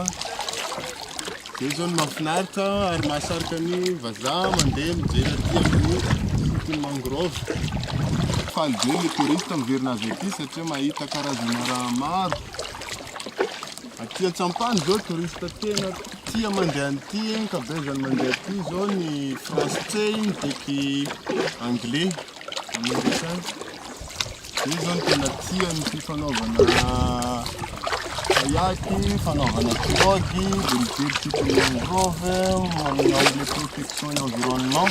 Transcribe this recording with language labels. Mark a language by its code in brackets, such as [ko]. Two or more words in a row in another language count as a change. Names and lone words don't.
[mg] De zao ny mahafinaritra ary mahasarika ny vazaha mandeha mijery aty amin'ny [fr] site mangrove. [mg] Faly be le touriste miverina avy aty satria mahita karazana raha maro. Aty Antsampany zao touriste tena tia mandeha an'ity, ankabezany mandeha aty zao ny français mitaiky [fr] anglais américain. [mg] De zao ny tena tia ny fifanaovana kayaky, fanaovana pirogue, de mijery [fr] type mangrove, [mg] manao [fr] le protection de l'environnement.